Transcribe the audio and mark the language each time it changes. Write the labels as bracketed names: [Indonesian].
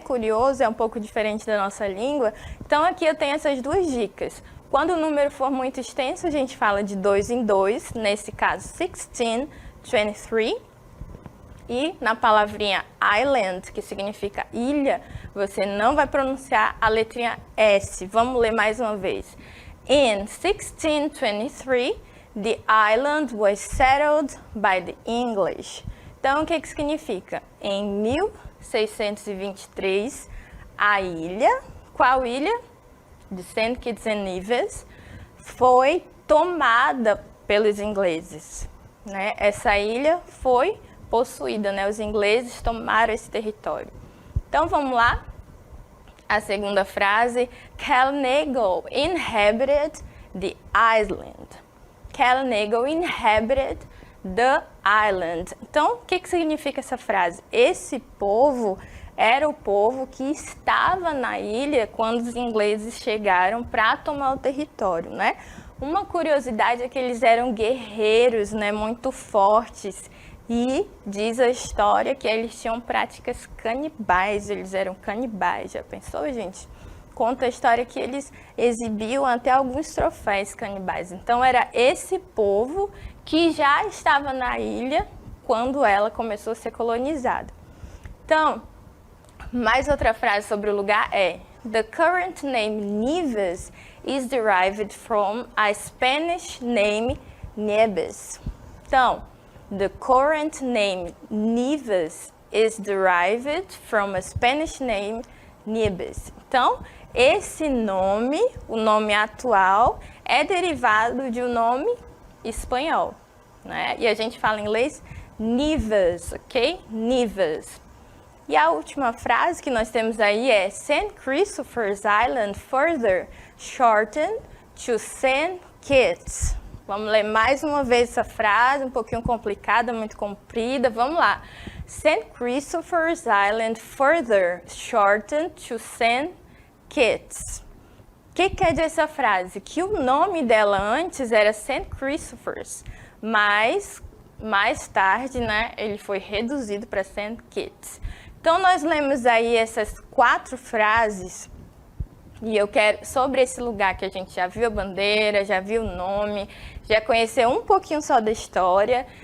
[Portuguese] Curioso, é um pouco diferente da nossa língua. Então aqui eu tenho essas duas dicas. Quando o número for muito extenso, a gente fala de 2 em 2, nesse caso 16, 23. E na palavrinha island, que significa ilha, você não vai pronunciar a letrinha S. Vamos ler mais uma vez. [English] In 1623, the island was settled by the English. [Portuguese] Então, o que significa? Em 1623, a ilha, qual ilha? De St. Kitts and Nevis, foi tomada pelos ingleses, né? Essa ilha foi possuída, né? Os ingleses tomaram esse território. Então, vamos lá. A segunda frase, [English] Calnego inhabited the island. Calnego inhabited the island. [Portuguese] Então, o que significa essa frase? Esse povo era o povo que estava na ilha quando os ingleses chegaram para tomar o território, né? Uma curiosidade é que eles eram guerreiros, né? Muito fortes. E diz a história que eles tinham práticas canibais, eles eram canibais. Já pensou, gente? Conta a história que eles exibiam até alguns troféus canibais. Então, era esse povo que já estava na ilha quando ela começou a ser colonizada. Então, mais outra frase sobre o lugar é: [English] The current name Nevis is derived from a Spanish name Nieves. Então, the current name Nevis is derived from a Spanish name Nieves. [Portuguese] Então, esse nome, o nome atual, é derivado de um nome espanhol, né? E a gente fala em inglês Nevis, ok? Nevis. E a última frase que nós temos aí é St. [English] Christopher's Island further shortened to St. Kitts. [Portuguese] Vamos ler mais uma vez essa frase, um pouquinho complicada, muito comprida. Vamos lá. St. [English] Christopher's Island further shortened to St. Kitts. [Portuguese] O que quer dizer essa frase? Que o nome dela antes era St. Christopher's, mas mais tarde, né, ele foi reduzido para St. Kitts. Então, nós lemos aí essas 4 frases e eu quero, sobre esse lugar que a gente já viu a bandeira, já viu o nome, já conheceu um pouquinho só da história.